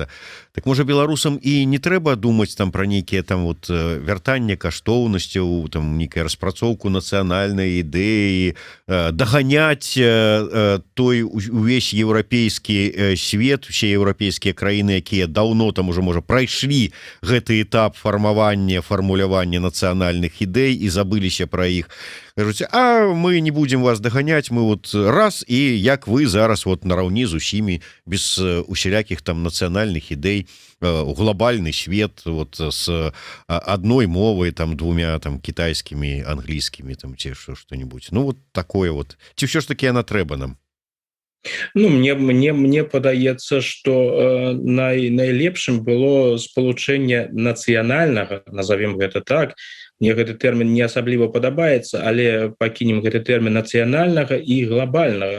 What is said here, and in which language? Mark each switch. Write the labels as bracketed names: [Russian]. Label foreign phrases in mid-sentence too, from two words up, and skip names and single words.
[Belarusian] Так можа беларусам і не трэба думаць там пра нейкія там вот вяртанне каштоўнасцяў, там нейкая распрацоўку нацыянальнай ідэі, даганяць той увесь еўрапейскі свет, усе еўрапейскія краіны, якія даўно там ужо можа прайшлі гэты этап фармулявання нацыянальных ідэй і забыліся пра іх. Кажуць, а мы не будем вас даганяць, мы вот раз, і як вы зараз вот нараўні з усімі, без усялякіх там нацыянальных ідэй, глобальны свет [Russian] вот с одной [Belarusian] мовой, там [Russian] двумя там китайскими, английскими, там те что-нибудь. Ну вот такое вот. Ці все ж таки она [Belarusian] трэба нам? Ну, мне падаецца, што найлепшым было спалучэнне нацыянальнага, назовем гэта так. Мне гэты тэрмін не асабліва падабаецца, але пакінем гэты тэрмін нацыянальнага і глобальнага.